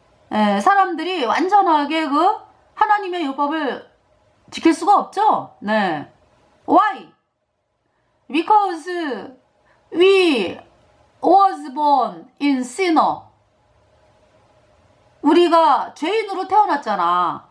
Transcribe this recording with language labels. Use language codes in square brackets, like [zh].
[ko] 사람들이 완전하게 그 하나님의 율법을 지킬 수가 없죠. [en] Why? Because we was born in sinner. [ko] 우리가 죄인으로 태어났잖아.